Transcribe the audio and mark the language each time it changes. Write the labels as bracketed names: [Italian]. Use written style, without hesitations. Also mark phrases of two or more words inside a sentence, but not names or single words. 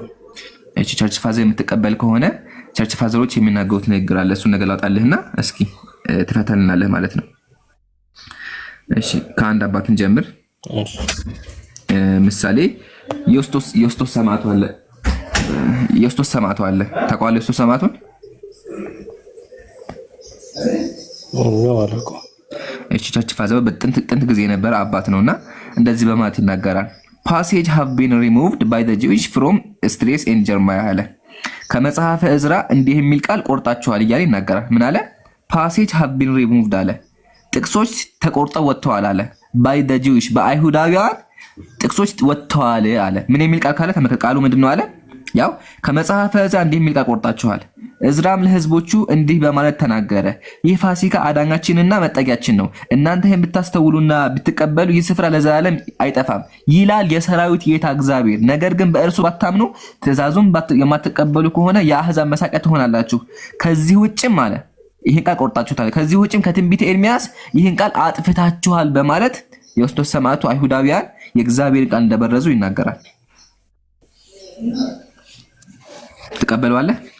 [Amharic] እቺ [English] church father [Amharic] የምትቀበል ከሆነ [English] church fathers [Amharic] የሚናገሩት ንግግር አለ። እሱን ነገር ላውጣልህና እስኪ ትፈተልናለህ ማለት ነው። እሺ ከአንድ አባትን ጀምር። ምሳሌ ዮስጦስ ሰማዕቱ አለ። ዮስጦስ ሰማዕቱ አለ። ታውቀዋለህ? ዮስጦስ ሰማዕቱን እቺ [English] church father [Amharic] በጥንት ጊዜ የነበረ አባት ነውና እንደዚህ በማለት ይናገራል። [English] passage have been removed by the Jewish from Esdras and Jeremiah [Amharic] አለ። ከመጽሐፈ ዕዝራ እንዲህ የሚል ቃል ቆርጣችኋል እያለ ይናገራል። ምን አለ? [English] passage have been removed [Amharic] አለ። ጥቅሶች ተቆርጠው ወጥተዋል አለ። [English] by the Jewish [Amharic] በአይሁዳውያን ጥቅሶች ወጥተዋል አለ። ምን የሚል ቃል ካለ ተመልከት። ቃሉ ምንድነው አለ? ያው ከመጽሐፈ ዕዝራ እንዲህ የሚል ቃል ቆርጣችኋል። ዕዝራም ለሕዝቦቹ እንዲህ በማለት ተናገረ፣ ይህ ፋሲካ አዳኛችንና መጠጊያችን ነው። እናንተ ይህን ብታስተውሉና ብትቀበሉ ይህ ስፍራ ለዘላለም አይጠፋም ይላል የሰራዊት ጌታ እግዚአብሔር። ነገር ግን በእርሱ ባታምኑ ትእዛዙን የማትቀበሉ ከሆነ የአሕዛብ መሳቂያ ትሆናላችሁ። ከዚህ ውጭም አለ ይህን ቃል ቆርጣችኋል። ከዚህ ውጭም ከትንቢተ ኤርምያስ ይህን ቃል አጥፍታችኋል በማለት ዮስጦስ ሰማዕቱ አይሁዳውያን የእግዚአብሔር ቃል እንደበረዙ ይናገራል። ትቀበለዋለህ?